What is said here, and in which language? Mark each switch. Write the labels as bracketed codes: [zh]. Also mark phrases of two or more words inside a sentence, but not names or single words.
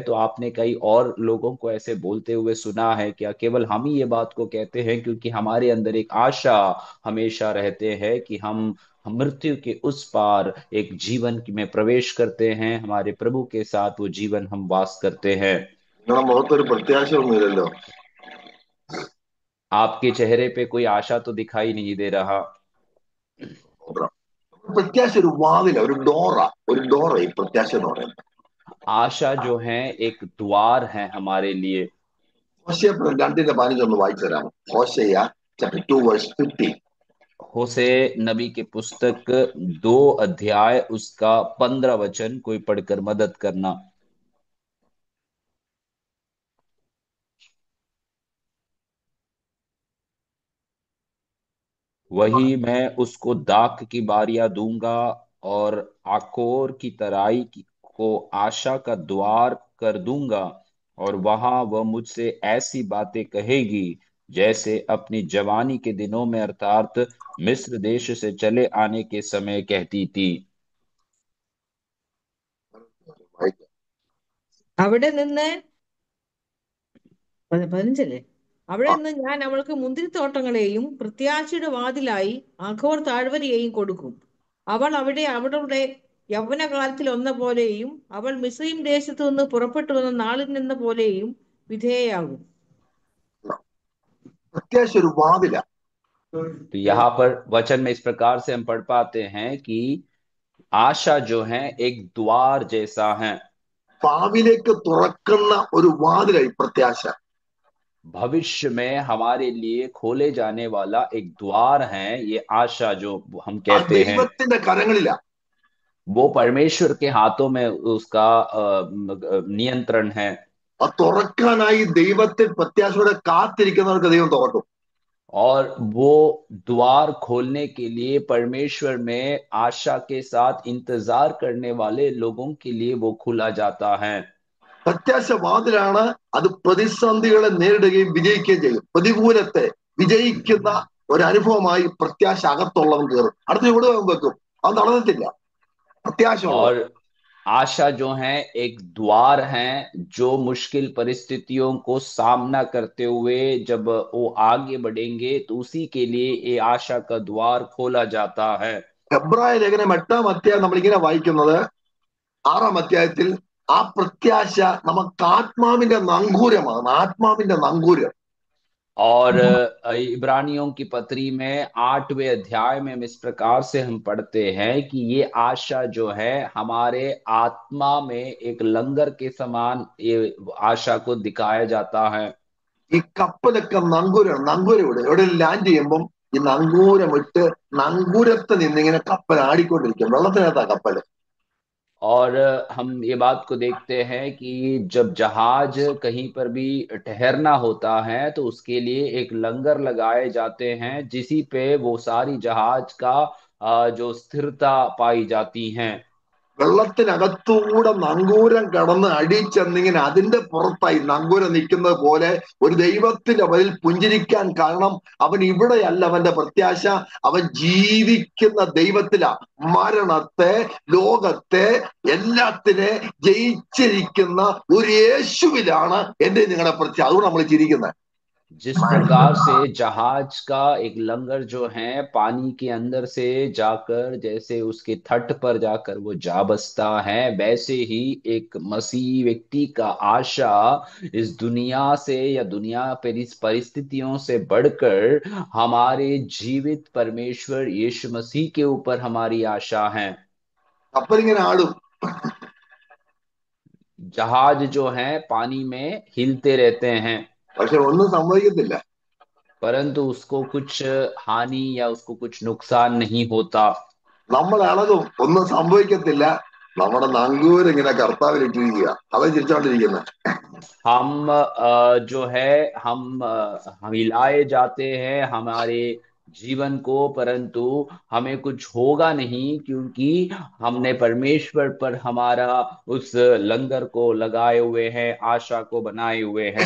[hi] तो आपने कई और लोगों को ऐसे बोलते हुए सुना है क्या? केवल हम ही ये बात को कहते हैं क्योंकि हमारे अंदर एक आशा हमेशा रहते हैं कि हम मृत्यु के उस पार एक जीवन में प्रवेश करते हैं, हमारे प्रभु के साथ वो जीवन हम वास करते हैं। [ml] നിങ്ങളുടെ മുഖത്തൊരു പ്രത്യാശ ഒന്നുമില്ലല്ലോ. [hi] आपके चेहरे पे कोई आशा तो दिखाई नहीं दे रहा। [ml] പ്രത്യാശ ഒരു വാതില, ഒരു ഡോറ, ഒരു ഡോറ ഈ പ്രത്യാശ എന്ന് പറയുന്നത്. [hi] आशा जो है एक द्वार है हमारे लिए। [ml] ഹോശേയ 2:15 ഒന്ന് വായിച്ചു തരാമോ? ഹോശേയ ചാപ്റ്റർ 2:15. [hi] होसे नबी के पुस्तक 2 अध्याय उसका 15 वचन कोई पढ़कर मदद करना। वही मैं उसको दाख की बारियां दूंगा, और आकोर की को आशा का द्वार कर दूंगा, और वहां वह मुझसे ऐसी बातें कहेगी जैसे अपनी जवानी के दिनों में, अर्थात मिस्र देश से चले आने के समय कहती थी। [ml] അവിടെ നിന്ന് 15 അവിടെ നിന്ന് ഞാൻ അവൾക്ക് മുന്തിരിത്തോട്ടങ്ങളെയും പ്രത്യാശയുടെ വാതിലായി അഖോർ താഴ്വരയെയും കൊടുക്കും. അവൾ അവിടെ അവളുടെ യൗവനകാലത്തിൽ ഒന്ന പോലെയും അവൾ മിസ്രയീം ദേശത്തു നിന്ന് പുറപ്പെട്ടു വന്ന നാളിൽ നിന്ന പോലെയും വിധേയയാകും. പ്രത്യാശ ഒരു വാതില. [hi] तो यहाँ पर वचन में इस प्रकार से हम पढ़ पाते हैं कि आशा जो है एक द्वार जैसा है। [ml] ഭാവിയിലേക്ക് തുറക്കുന്ന ഒരു വാതിലായി പ്രത്യാശ. [hi] भविष्य में हमारे लिए खोले जाने वाला एक द्वार है ये आशा जो हम ആ कहते हैं। [ml] ദൈവത്തിന്റെ കരങ്ങളിലാ. [hi] वो परमेश्वर के हाथों में उसका नियंत्रण है। [ml] അത് തുറക്കാനായി ദൈവത്തെ പ്രത്യാശയോടെ കാത്തിരിക്കുന്നവർക്ക് ദൈവം തുറക്കും. [hi] और वो द्वार खोलने के लिए परमेश्वर में आशा के साथ इंतजार करने वाले लोगों के लिए वो खुला जाता है। [ml] പ്രത്യാശ വാതിലാണ്. അത് പ്രതിസന്ധികളെ നേരിടുകയും വിജയിക്കുകയും ചെയ്യും. പ്രതികൂലത്തെ വിജയിക്കുന്ന ഒരു അനുഭവമായി പ്രത്യാശ അകത്തുള്ളവൻ കയറും. അടുത്ത ഇവിടെ വെക്കും, അത് നടന്നിട്ടില്ല. പ്രത്യാശ [hi] और आशा जो है एक द्वार है जो मुश्किल परिस्थितियों को सामना करते हुए जब वो आगे बढ़ेंगे तो उसी के लिए ये आशा का द्वार खोला जाता है। [ml] എബ്രായ ലേഖനം 8-ാം അധ്യായം നമ്മളിങ്ങനെ വായിക്കുന്നത്, 6-ാം അധ്യായത്തിൽ ആ പ്രത്യാശ നമുക്ക് ആത്മാവിന്റെ നങ്കൂരമാണ്. ആത്മാവിന്റെ നങ്കൂരം. [hi] और इब्रानियों की पत्री में 8वें अध्याय में हम इस प्रकार से हम पढ़ते हैं कि ये आशा जो है हमारे आत्मा में एक लंगर के समान ये आशा को दिखाया जाता है। [ml] ഈ കപ്പലൊക്കെ നങ്കൂരമാണ്. നങ്കൂരം എവിടെ ലാൻഡ് ചെയ്യുമ്പം ഈ നങ്കൂരം ഇട്ട് നങ്കൂരത്ത് നിന്നിങ്ങനെ കപ്പൽ ആടിക്കൊണ്ടിരിക്കും. വെള്ളത്തിനകത്താ കപ്പല്. [hi] और हम ये बात को देखते हैं कि जब जहाज कहीं पर भी ठहरना होता है तो उसके लिए एक लंगर लगाए जाते हैं जिसी पे वो सारी जहाज का जो स्थिरता पाई जाती है। [ml] വെള്ളത്തിനകത്തൂടെ നങ്കൂരം കടന്ന് അടിച്ചെന്നിങ്ങനെ അതിന്റെ പുറത്തായി നങ്കൂരം നിൽക്കുന്നത് പോലെ ഒരു ദൈവത്തിന്റെ അവരിൽ പുഞ്ചിരിക്കാൻ കാരണം അവൻ ഇവിടെയല്ല അവന്റെ പ്രത്യാശ. അവൻ ജീവിക്കുന്ന ദൈവത്തിലാ. മരണത്തെ, ലോകത്തെ, എല്ലാത്തിനെ ജയിച്ചിരിക്കുന്ന ഒരു യേശുവിലാണ് എന്റെ നിങ്ങളുടെ പ്രത്യാശ. അതുകൊണ്ട് നമ്മൾ ചിരിക്കുന്നത്. [hi] जिस प्रकार से जहाज का एक लंगर जो है पानी के अंदर से जाकर जैसे उसके तट पर जाकर वो जा बसता है, वैसे ही एक मसीह व्यक्ति का आशा इस दुनिया से या दुनिया पर इस परिस्थितियों से बढ़कर हमारे जीवित परमेश्वर यीशु मसीह के ऊपर हमारी आशा है। [ml] കപ്പലിങ്ങനെ ആടും. [hi] जहाज जो है पानी में हिलते रहते हैं, [ml] പക്ഷെ ഒന്നും സംഭവിക്കത്തില്ല. [hi] परंतु उसको कुछ हानि या उसको कुछ नुकसान नहीं होता। [ml] നമ്മൾ ഇളകും, ഒന്നും സംഭവിക്കത്തില്ല. നമ്മുടെ നങ്കൂരിങ്ങനെ കർത്താവിൽ ഇട്ടിരിക്കുക, അത് ചിരിച്ചോണ്ടിരിക്കുന്നത്. [hi] जो है हम हिलाए जाते हैं हमारे जीवन को, परंतु हमें कुछ होगा नहीं, क्योंकि हमने परमेश्वर पर हमारा उस लंगर को लगाए हुए हैं, आशा को बनाए हुए हैं।